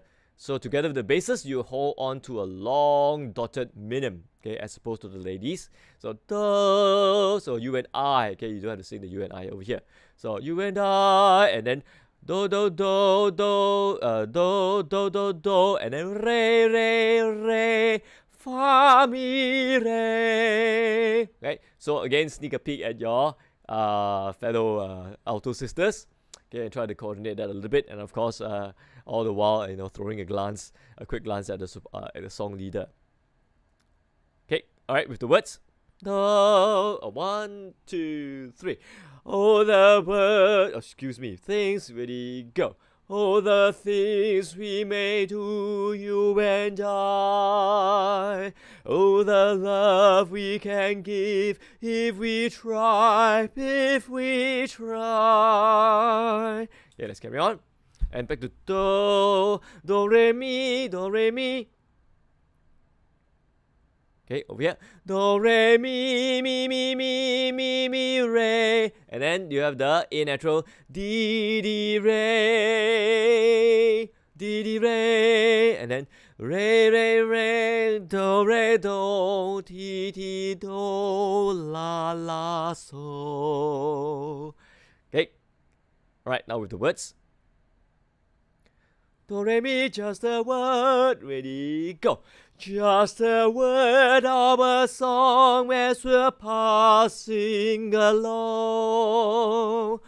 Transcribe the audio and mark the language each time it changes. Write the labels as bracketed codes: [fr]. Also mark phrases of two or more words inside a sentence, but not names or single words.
[en] So together with the basses, you hold on to a long dotted minim, okay, as opposed to the ladies. So do, so you and I, okay, you don't have to sing the you and I over here. So you and I, and then do do do do do do do do, and then re re re, fa mi re. Okay, so again, sneak a peek at your fellow alto sisters. Okay, and try to coordinate that a little bit, and of course, all the while, throwing a quick glance at the song leader. Okay, all right, with the words. No, 1, 2, 3. Oh, the word, excuse me, things really go. Oh, the things we may do, you and I. Oh, the love we can give if we try, if we try. Yeah, let's carry on. And back to do, re, mi, do, re, mi. Okay, over here. Do, re, mi, mi, mi, mi, mi, mi, re. And then you have the A natural. D, D, re. D, D, re. And then re, re, re. Do, ti, ti, do, la, la, so. Okay. Alright, now with the words. Do, re, mi, just a word. Ready, go. Just a word of a song as we're passing along.